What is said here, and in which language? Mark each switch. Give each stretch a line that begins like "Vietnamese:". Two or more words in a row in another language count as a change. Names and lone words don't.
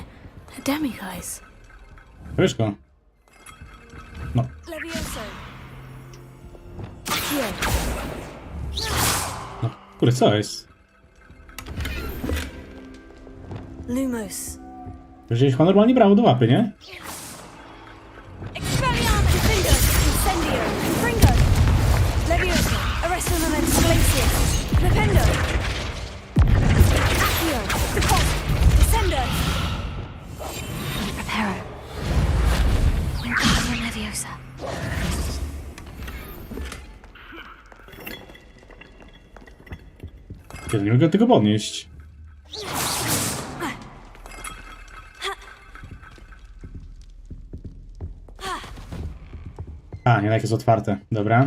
Polish: A demiguise. Wiesz go? No. Levioso. No, kurde, co jest? Lumos. Przecież chyba normalnie brało do łapy, nie? Expelliarmus. Defender. Ascendio. Confringo. Levioso. Arrestum and Exclasius. Defender. Accio. Deposit. Descender. Preparo. Wingardium Leviosa. Ja nie mogę tego podnieść. A, jednak jest otwarte. Dobra.